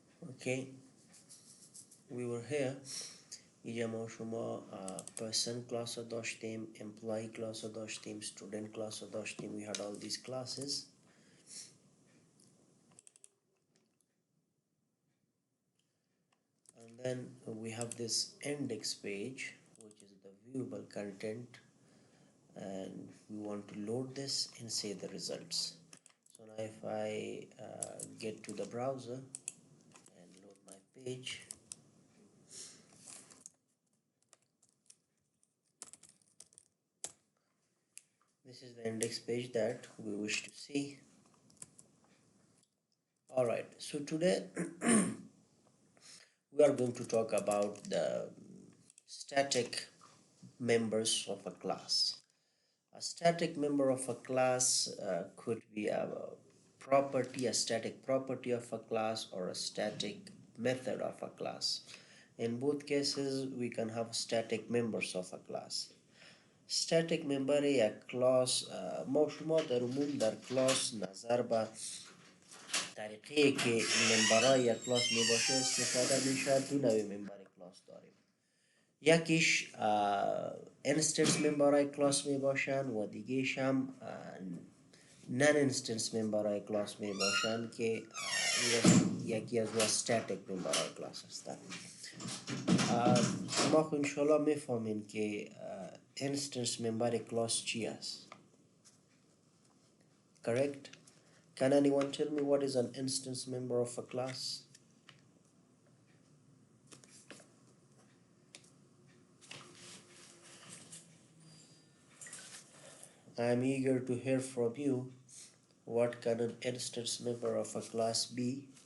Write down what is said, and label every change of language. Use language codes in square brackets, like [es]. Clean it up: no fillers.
[en] Okay, we were here. [fa] اینجا ما شما person class داشتیم، employee class داشتیم، student class داشتیم. [en] We had all these classes. And then we have this index page, which is the viewable content, and we want to load this and see the results. So now if I get to the browser and load my page, this is the index page that we wish to see. Alright, so today we are going to talk about the static members of a class. A static member of a class could be a property, a static property of a class, or a static method of a class. In both cases, we can have static members of a class. [fa] static member یک کلاس ما شما در عموم در کلاس نظر به طریقه که ممبرای یک کلاس می باشه استفاده میشه. دو نوع ممبر کلاس داریم. یکیش انستنس ممبرای کلاس می باشن و دیگهش هم نان انستنس ممبرای کلاس می باشن که یکی از استاتیک ممبرای کلاس هستن. شما خو انشالله میفهمین که instance member class چی است. [en] Correct? Can anyone tell me what is an instance member of a class? I am eager to hear from you. What can an instance member of a class be?